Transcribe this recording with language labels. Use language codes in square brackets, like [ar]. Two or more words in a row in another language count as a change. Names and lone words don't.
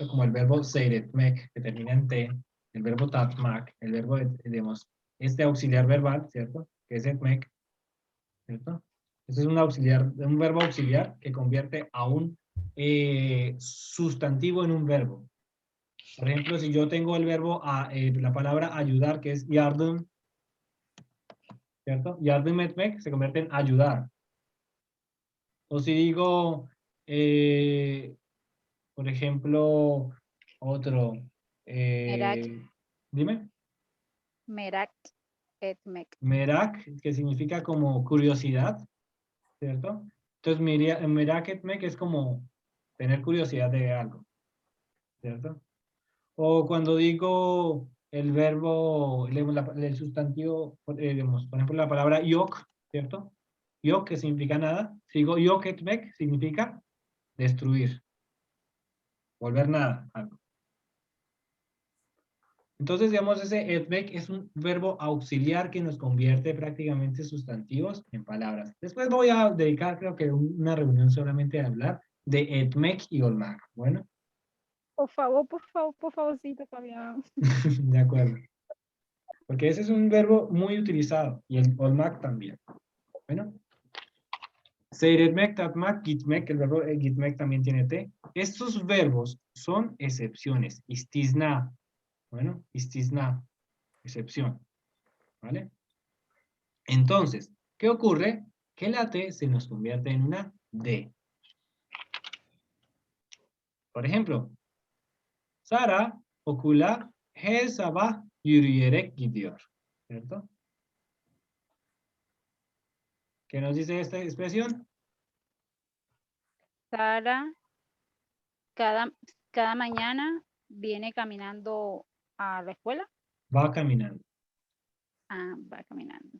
[es] Como el verbo seyretmek, que termina en T, el verbo tatmak, el verbo, digamos, este auxiliar verbal, ¿cierto? Que es etmek, ¿cierto? Este es un verbo auxiliar que convierte a un sustantivo en un verbo. Por ejemplo, si yo tengo el verbo, la palabra ayudar, que es yardım, ¿cierto? [tr] Yardım etmek [es] se convierte en ayudar. O si digo, por ejemplo, otro, dime. [tr] Merak etmek. Merak, [es] que significa como curiosidad, ¿cierto? Entonces, [tr] merak etmek [es] es como tener curiosidad de algo, ¿cierto? O cuando digo el verbo, el sustantivo, digamos, por ejemplo, la palabra yok, ¿cierto? Yok, que significa nada. Si digo [tr] yok etmek, [es] significa destruir, volver nada, algo. Entonces, digamos, ese etmek es un verbo auxiliar que nos convierte prácticamente sustantivos en palabras. Después voy a dedicar, creo que una reunión solamente a hablar de etmek y olmak. Bueno. Por favorcito, Fabián. De acuerdo. Porque ese es un verbo muy utilizado. Y el olmak también. Bueno. [tr] Seyretmek, tatmak, gitmek. [es] El verbo gitmek también tiene T. Estos verbos son excepciones. Istisna. Bueno, istisna. Excepción. ¿Vale? Entonces, ¿qué ocurre? Que la T se nos convierte en una D. [tr] Por ejemplo, Sara okula her sabah yürüyerek gidiyor. [es] ¿Cierto? ¿Qué nos dice esta expresión? Sara cada mañana viene caminando a la escuela. Va caminando. Ah, va caminando.